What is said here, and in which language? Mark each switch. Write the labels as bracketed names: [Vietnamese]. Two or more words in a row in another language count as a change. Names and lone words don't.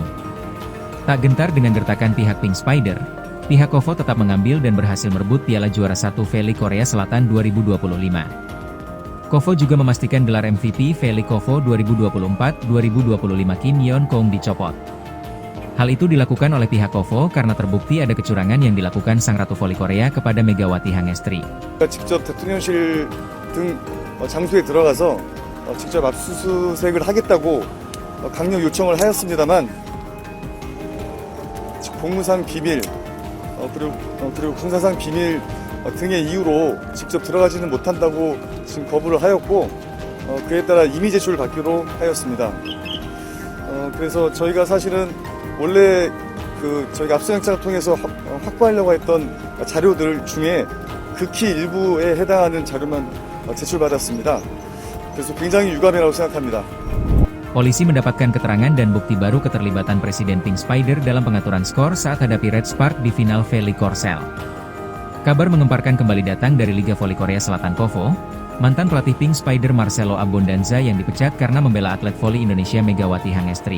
[Indonesian] Tak gentar dengan gertakan pihak Pink Spider, pihak Kovo tetap mengambil dan berhasil merebut piala juara 1 V-League Korea Selatan 2025. Kovo juga memastikan gelar MVP V-League Kovo 2024-2025 Kim Yeon Kong dicopot. Hal itu dilakukan oleh pihak Kovo karena terbukti ada kecurangan yang dilakukan sang Ratu Voli Korea kepada Megawati Hangestri. [Korean] 직접 대통령실 등 장소에 들어가서 직접 압수수색을 하겠다고 강력 요청을 하였습니다만 공무상 비밀 그리고 군사상 비밀 등의 이유로 직접 들어가지는 못한다고 지금 거부를 하였고 그에 따라 임의 제출을 받기로 하였습니다. 그래서 저희가 사실은 원래 저희가 압수영장을 통해서 확보하려고 했던 자료들 중에 극히 일부에 해당하는 자료만 제출받았습니다. 그래서 굉장히 유감이라고 생각합니다. [Indonesian] Polisi mendapatkan keterangan dan bukti baru keterlibatan Presiden Pink Spider dalam pengaturan skor saat hadapi Red Spark di final V-League Korsel. Kabar mengemparkan kembali datang dari Liga Voli Korea Selatan Kovo, mantan pelatih Pink Spider Marcelo Abondanza yang dipecat karena membela atlet voli Indonesia Megawati Hangestri.